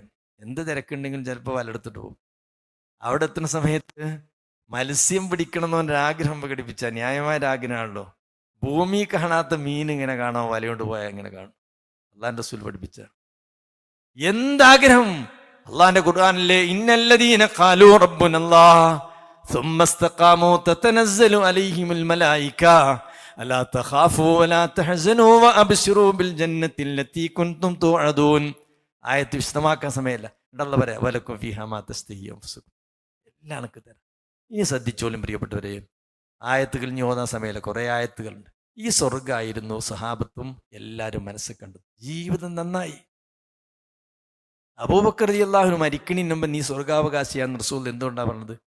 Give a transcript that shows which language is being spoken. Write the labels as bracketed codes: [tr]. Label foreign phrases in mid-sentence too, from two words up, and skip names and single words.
[ml] എന്ത് തിരക്കുണ്ടെങ്കിലും ചിലപ്പോൾ വലയെടുത്തിട്ട് പോകും. അവിടെ എത്തുന്ന സമയത്ത് മത്സ്യം പിടിക്കണം എന്നൊരാഗ്രഹം പ്രകടിപ്പിച്ച ന്യായമായ ആഗ്രഹമാണല്ലോ. ഭൂമി കാണാത്ത മീൻ ഇങ്ങനെ കാണാൻ വലയോണ്ട് പോയാൽ എങ്ങനെ കാണും? അള്ളാന്റെ റസൂൽ പഠിപ്പിച്ച എന്താഗ്രഹം. അള്ളാന്റെ ഖുർആനിലെ [ar] إن الذين قالوا ربنا الله ثم استقاموا تتنزل عليهم الملائكة ألا تخافوا ولا تحزنوا وأبشروا بالجنة التي كنتم توعدون. [ml] ആയത്ത് വിശദമാക്കാൻ സമയമല്ല, ഉണ്ടല്ലോ പറയാം. [ar] ولكم فيها ما تشتهي أنفسكم, [ml] എല്ലാം എനിക്ക് തരാം. ഇനി ശ്രദ്ധിച്ചോളും പ്രിയപ്പെട്ടവരെ, ആയത്തുകൾ ഇനി ഓതാൻ സമയമല്ല, കുറേ ആയത്തുകളുണ്ട്. ഈ സ്വർഗ്ഗമായിരുന്നു സഹാബത്തും എല്ലാവരും മനസ്സിൽ കണ്ടത്. ജീവിതം നന്നായി. അബൂബക്കർ [ar] رضي الله عنه [ml] മരിക്കണിന് മുമ്പ് നീ സ്വർഗാവകാശിയാന്ന് റസൂൽ എന്തുകൊണ്ടാ പറഞ്ഞത്?